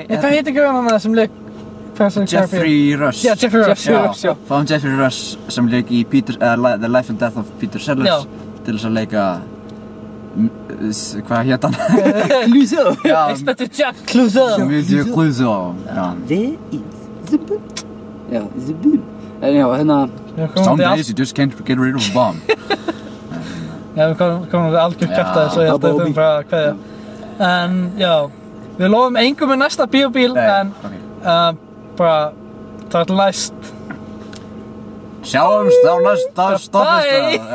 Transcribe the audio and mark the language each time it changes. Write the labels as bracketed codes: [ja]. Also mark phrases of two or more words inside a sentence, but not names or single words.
[is] Hvað heitir hann sem leik... Jeffrey Rush. Já, Jeffrey Rush. Já. Fáum Jeffrey Rush sem leik í The Life and Death of Peter Sellers Já. til þess að leika... Hvað hét hann? Clouseau. Já, Inspector Jack Clouseau. Monsieur Clouseau. Já. [en] Where is the book? Já, the book. [is] En já, hérna... [en] Some days you just can't get rid of a bomb. [is] Já, við komum við algjör kjaftaði, svo ég held að við þurfum bara að kveðja. En, já, við lofum engum með næsta bíóbíl, en bara, það er næst. Sjáumst á næsta stoppistað.